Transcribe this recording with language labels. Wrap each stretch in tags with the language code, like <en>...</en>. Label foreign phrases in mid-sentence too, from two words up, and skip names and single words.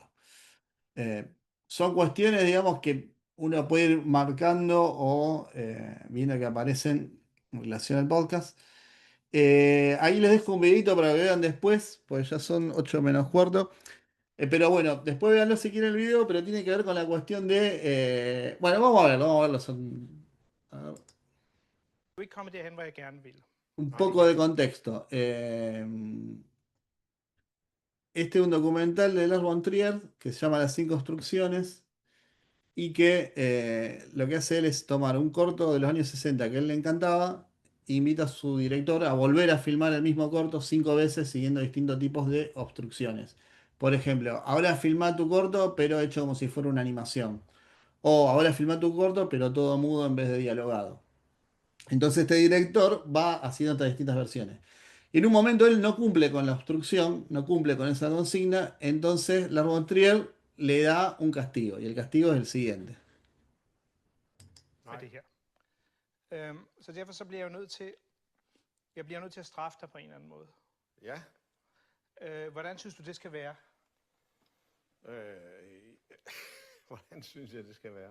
<es>Eh, Son cuestiones, digamos, que uno puede ir marcando o viendo que aparecen en relación al podcast. Ahí les dejo un videito para que vean después, pues ya son 8 menos cuarto. Pero bueno, después véanlo si quieren el video, pero tiene que ver con la cuestión de... bueno, vamos a verlo. A ver,</es> <da>Vi kommer derhen, hvor jeg gerne vil.</da> <es>un</es> <da>Nej,</da> <es>poco de</es> <da>ikke.</da> <es>contexto. Este es un documental de Lars von Trier que se llama Las 5 instrucciones y que lo que hace él es tomar un corto de los años 60 que a él le encantaba, e invita a su director a volver a filmar el mismo corto 5 veces siguiendo distintos tipos de obstrucciones. Por ejemplo, ahora filma tu corto pero hecho como si fuera una animación. O ahora filma tu corto pero todo mudo en vez de dialogado. Entonces este director va haciendo estas distintas versiones. Y en un momento él no cumple con la obstrucción, no cumple con esa consigna, entonces Lars von Trier le da un castigo. Y el castigo es el siguiente.</es> <da>med det her. Så derfor så bliver jeg bliver nødt til at straffe dig på en eller anden måde. Ja. Hvordan synes du, det skal være? Hvordan synes jeg, det skal være?</da>